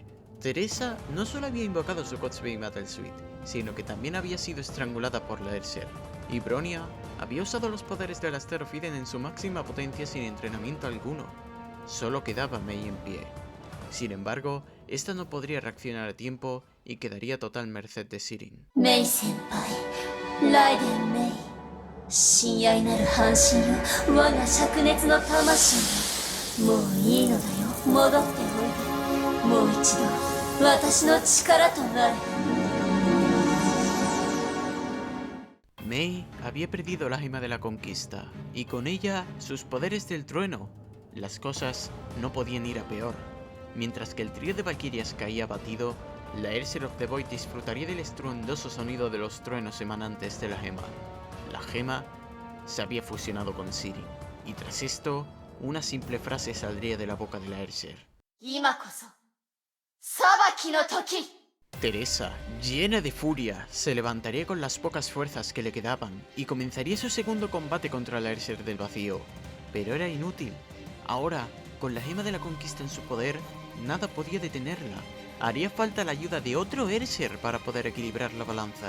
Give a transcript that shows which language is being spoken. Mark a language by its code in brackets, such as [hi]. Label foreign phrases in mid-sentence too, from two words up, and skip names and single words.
[es] Teresa no solo había invocado su Godspeed Metal Suite, sino que también había sido estrangulada por la Erser. Y Bronia había usado los poderes del Asterofiden en su máxima potencia sin entrenamiento alguno. Solo quedaba Mei en pie. Sin embargo, esta no podría reaccionar a tiempo y quedaría total merced de Sirin. [ja] メイ先輩、ライデンメイ、親愛なる半身よ、我が灼熱の魂よ。もういいのだよ、戻っておいで。もう一度私の力となれ。 [es] Mei había perdido la gema de la conquista, y con ella sus poderes del trueno. Las cosas no podían ir a peor. Mientras que el trío de Valquirias caía abatido, la Erser of the Void disfrutaría del estruendoso sonido de los truenos emanantes de la gema. La gema se había fusionado con Sirin, y tras esto, una simple frase saldría de la boca de la Erser. [ja] 今こそ裁きの時。 [es] Teresa, llena de furia, se levantaría con las pocas fuerzas que le quedaban y comenzaría su segundo combate contra la Erser del vacío. Pero era inútil. Ahora, con la gema de la conquista en su poder, nada podía detenerla. Haría falta la ayuda de otro Erser para poder equilibrar la balanza.